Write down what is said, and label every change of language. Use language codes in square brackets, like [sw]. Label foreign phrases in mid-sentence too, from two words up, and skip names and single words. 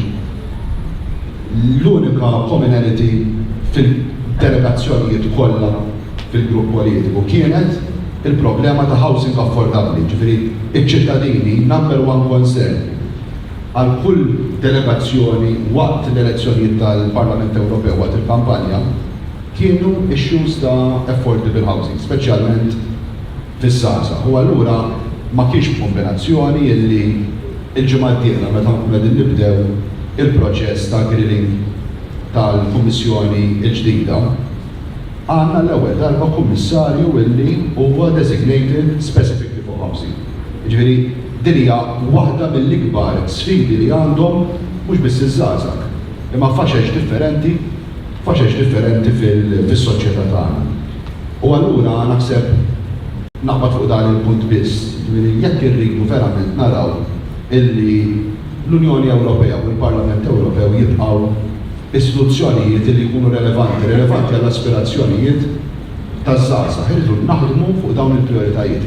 [mt] L-unika commonality fil-delegazzjonijiet kollha fil-grupp politiku kienet il-problema ta' housing affordabli, ġifieri iċ-ċittadini [en] number one concern [mt] għal kull delegazzjoni waqt l-elezzjonijiet tal-Parlament Ewropew waqt il-kampanja kienu issues ta' [en] affordable housing, [mt] speċjalment fiż-żgħażagħ. U allura ma kienx kombinazzjoni illi il-ġimgħa d-dieħla meta qegħdin nibdew il-proċess ta' grilling tal-Kummissjoni l-ġdida, għandna l-ewwel darba kummissarju illi huwa [en] designated specifically for housing. [mt] Jiġifieri din hija waħda mill-ikbar sfidi li għandhom mhux biss iż-żgħażagħ, imma faxex differenti fis-soċjetà tagħna. U allura naħseb naqbad fuq dan il-punt biss, jekk irridu verament naraw illi l-Unjoni Ewropea u l-Parlament Ewropew jibqgħu istituzzjonijiet li jkunu relevanti għall-aspirazzjonijiet taż-żgħażagħ, irridu naħdmu fuq dawn il-prijoritajiet.